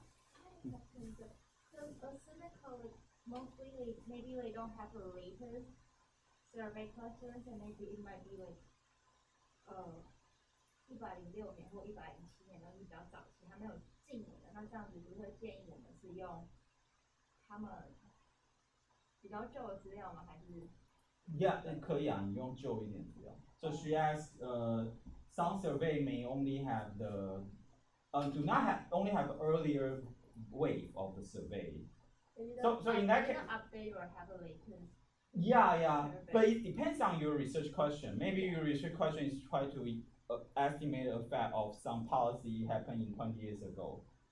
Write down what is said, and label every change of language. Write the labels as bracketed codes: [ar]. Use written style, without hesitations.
[en] So a civic college, mostly maybe they don't have the latest survey questions, and maybe it might be like [zh] 106年或107年都是比较早期，还没有近年的，那这样子就会建议我们是用他们比较旧的资料吗？还是 [en] Yeah, [zh] 可以啊，你用旧一点资料。 [en] So she asked, some survey may only have the, do not have only have earlier wave of the survey. So in that case, update or have a latest. Yeah, but it depends on your research question. Maybe your research question is try to estimate the effect of some policy happened in 20 years ago.